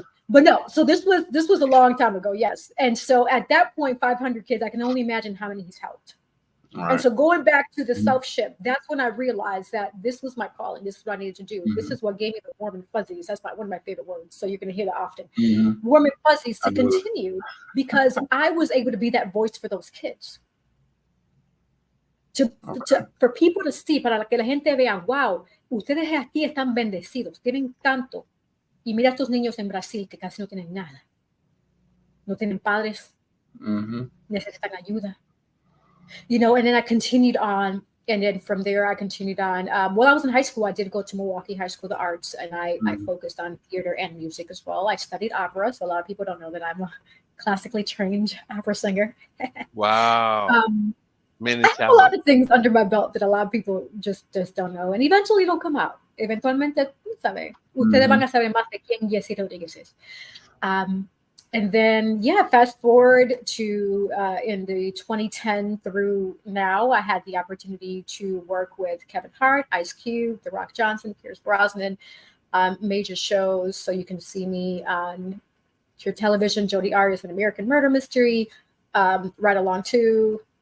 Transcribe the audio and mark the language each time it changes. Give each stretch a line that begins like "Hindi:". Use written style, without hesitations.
English: But no, so this was a long time ago, yes. And so at that point, 500 kids, I can only imagine how many he's helped. Right. And so going back to the self-ship, that's when I realized that this was my calling. This is what I needed to do. This is what gave me the warm and fuzzies. That's one of my favorite words. So you're going to hear that often. Warm and fuzzies to continue because I was able to be that voice for those kids. For people to see,
Spanish: para que la gente vea, wow, ustedes aquí están bendecidos, tienen tanto. Y mira estos niños en Brasil que casi no tienen nada. No tienen padres. Necesitan ayuda.
English: You know, and then I continued on. And then from there, I continued on. While I was in high school, I did go to Milwaukee High School of the Arts, and I focused on theater and music as well. I studied opera, so a lot of people don't know that I'm a classically trained opera singer. Wow. I have a lot of things under my belt that a lot of people just don't know, and eventually it'll come out.
Spanish: Eventualmente, ustedes van a saber más de quién Jessie Rodriguez is.
English: And then, fast forward to in the 2010 through now, I had the opportunity to work with Kevin Hart, Ice Cube, The Rock Johnson, Pierce Brosnan, major shows. So you can see me on your television, Jodi Arias, An American Murder Mystery, Right Along Too.